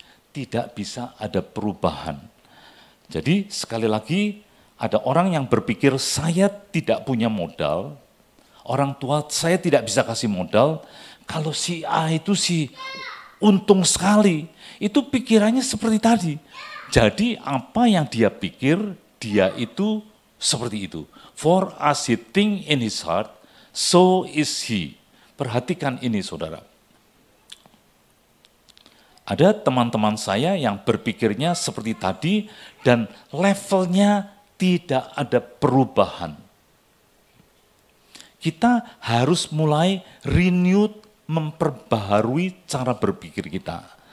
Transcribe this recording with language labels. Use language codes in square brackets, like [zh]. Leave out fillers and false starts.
[id] Tidak bisa ada perubahan. Jadi sekali lagi, ada orang yang berpikir saya tidak punya modal, orang tua saya tidak bisa kasih modal, kalau si A itu sih untung sekali, itu pikirannya seperti tadi. Jadi apa yang dia pikir, dia itu seperti itu. [en] For as he think in his heart, so is he. [id] Perhatikan ini saudara. Ada teman-teman saya yang berpikirnya seperti tadi dan levelnya tidak ada perubahan. Kita harus mulai renewed, memperbaharui cara berpikir kita.